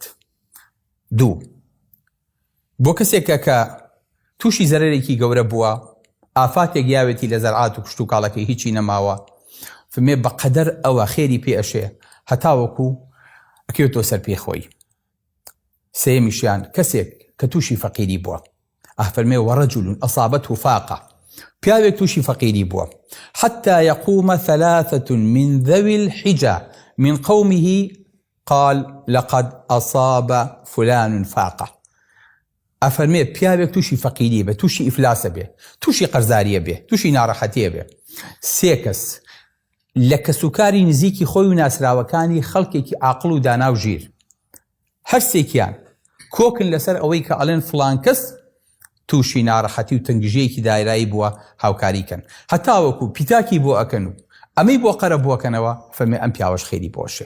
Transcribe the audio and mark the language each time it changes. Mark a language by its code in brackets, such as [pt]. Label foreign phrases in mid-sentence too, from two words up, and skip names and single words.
[ckb] دوو بۆ کەسێکە کە تووشی زەرەرێکی گەورە بووە ئافاتێک یاوێتی لە زەرعات و کشت و کاڵەکەی هیچی نەماوە فەرمێ بەقەدەر ئەوە خێری پێ ئەشێ هەتاوەکو ئەکەوێتەوە سەر پێخۆی. سێمیشیان کەسێک کە تووشی فەقیری بووە فەرمێ [ar] وەڕەجولٌ ئەصابەته فاقة [ckb] پیاوێک تووشی فەقیری بووە [ar] حتى يقوم ثلاثة من ذوي الحجة من قومه قال لقد أصاب فلان فاقة. [ckb] ئەفەرمێ پیاوێک تووشی فەقیری بێ تووشی ئیفلاسە بێ تووشی قەرزاریە بێ تووشی ناڕەحەتیە بێ سێ کەس لە کەسوکاری نزیکی خۆی و ناسراوەکانی خەڵکێکی عاقڵ و دانا و ژیر هەرسێکیان کۆکن لەسەر ئەوەی کە ئەڵێن فڵان کەس تووشی ناڕەحەتی و تەنگژەیەکی دایرایی بووە هاوکاریکەن هەتاوەکو پیتاکی بۆ ئەکەن و ئەمەی بۆ قەرە بووەکەنەوە فەرمێ ئەم پیاوەش خێری بۆشێ.